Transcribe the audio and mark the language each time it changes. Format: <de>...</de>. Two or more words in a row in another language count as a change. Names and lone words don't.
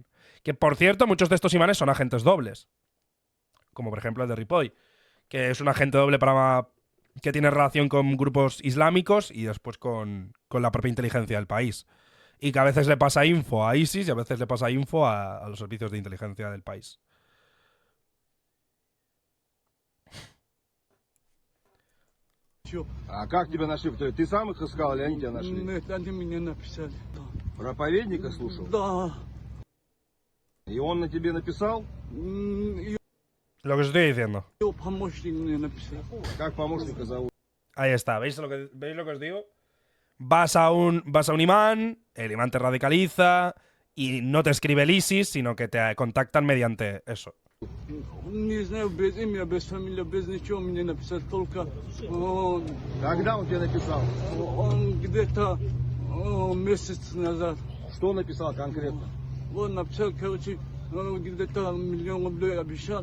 <es>Que, por cierto, muchos de estos imanes son agentes dobles. Como, por ejemplo, el de Ripoll, que es un agente doble que tiene relación con grupos islámicos y después con con la propia inteligencia del país. Y que a veces le pasa info a ISIS y a veces le pasa info a los servicios de inteligencia del país.</es> <ru>Чё? А как тебя нашли? Ты сам их искал или они тебя нашли? Нет, они мне написали. Да. Проповедника слушал? Да. И он на тебе написал? Её</ru> <es>Lo que os estoy diciendo.</es> <ru>помощник мне написал. Как помощника зовут?</ru> <es>Ahí está. ¿Veis lo que os digo? Vas a un imán, el imán te radicaliza y no te escribe el ISIS, sino que te contactan mediante eso.</es> <ru>Не знаю, без имя, без фамилии, без ничего мне написал. Только Когда он тебе написал? он где-то месяц назад. Что написал конкретно? Он написал, короче, где-то 1 миллион рублей обещал.</ru>